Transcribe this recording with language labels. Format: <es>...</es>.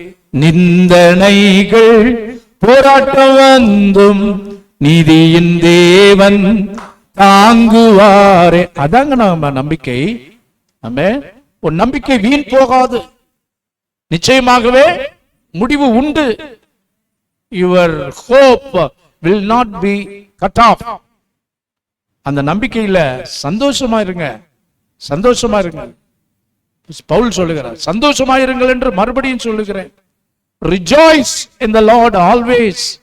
<ta>நிந்தனைகள் போராட்டம் வந்தும் நீதியின் தேவன் தாங்குவாரே. அதாங்க நம்ம நம்பிக்கை. ஆமென். ஒரு நம்பிக்கை வீண் போகாது, நிச்சயமாகவே முடிவு உண்டு.</ta> <en>Your hope will not be cut off.</en> <ta>அந்த நம்பிக்கையில சந்தோஷமா இருங்க, சந்தோஷமா இருங்க. பவுல் சொல்லுகிறார், சந்தோஷமா இருங்கள் என்று மறுபடியும் சொல்லுகிறேன்.</ta> <en>Rejoice in the Lord always.</en>